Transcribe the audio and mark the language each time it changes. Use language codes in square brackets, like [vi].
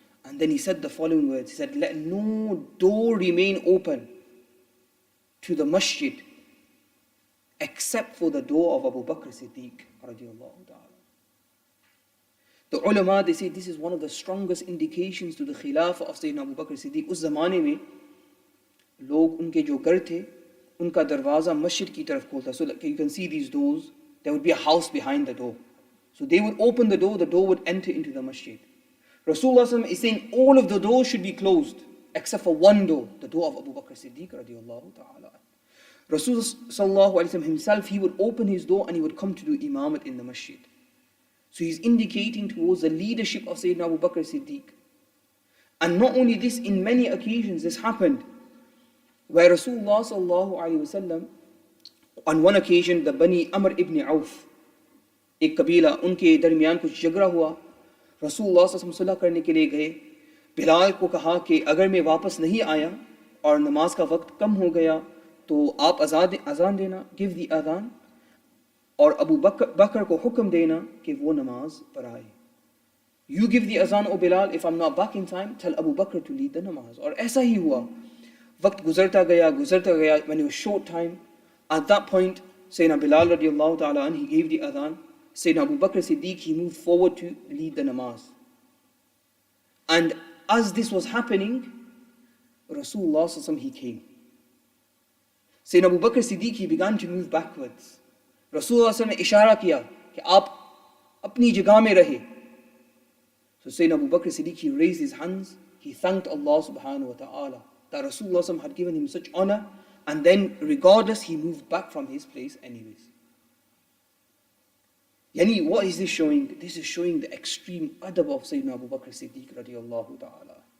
[en] And then he said the following words. He said, let no door remain open to the masjid except for the door of Abu Bakr Siddiq radiallahu ta'ala. The ulama, they say this is one of the strongest indications to the Khilafah of Sayyidina Abu Bakr Siddiq. [hi] उस ज़माने में लोग उनके जो घर थे, उनका दरवाज़ा मस्जिद की तरफ खोलता. [en] So like you can see these doors, there would be a house behind the door. So they would open the door would enter into the masjid. Rasulullah is saying all of the doors should be closed except for one door, the door of Abu Bakr Siddiq radiallahu ta'ala. Rasulullah himself, he would open his door and he would come to do imamat in the masjid. So he's indicating towards the leadership of Sayyidina Abu Bakr Siddiq. And not only this, in many occasions this happened, where Rasulullah sallallahu alaihi wasallam, on one occasion, the Bani Amr ibn Auf, [hi] एक कबीला, उनके दरमियान कुछ झगड़ा हुआ. रसूलुल्लाह सल्लल्लाहु अलैहि वसल्लम सुलह करने के लिए गए. बिलाल को कहा कि अगर मैं वापस नहीं आया और नमाज का वक्त कम हो गया तो आप अजान देना, [en] give the azaan, [hi] और अबू बकर को हुक्म देना कि वो नमाज पढ़ाए. [en] You give the azan, O Bilal, if I'm not back in time, tell Abu Bakr to lead the namaz. [hi] और ऐसा ही हुआ. वक्त गुजरता गया, [en] when it was short time, at that point, Sayyidina Bilal radiallahu ta'ala anh, he gave the adhan. Sayyidina Abu Bakr Siddiq, he moved forward to lead the namaz. And as this was happening, Rasulullah sallallahu alaihi wasallam, he came. Sayyidina Abu Bakr Siddiq, he began to move backwards. [hi] Rasulullah ne ishara kiya कि आप अपनी जगह में रहे. [en] So Sayyidina Abu Bakr Siddiq, he raised his hands, he thanked Allah subhanahu wa ta'ala that Rasulullah had given him such honor, and then regardless he moved back from his place anyways. Yani, what is this showing? This is showing the extreme adab of Sayyidina Abu Bakr Siddiq radiyallahu ta'ala.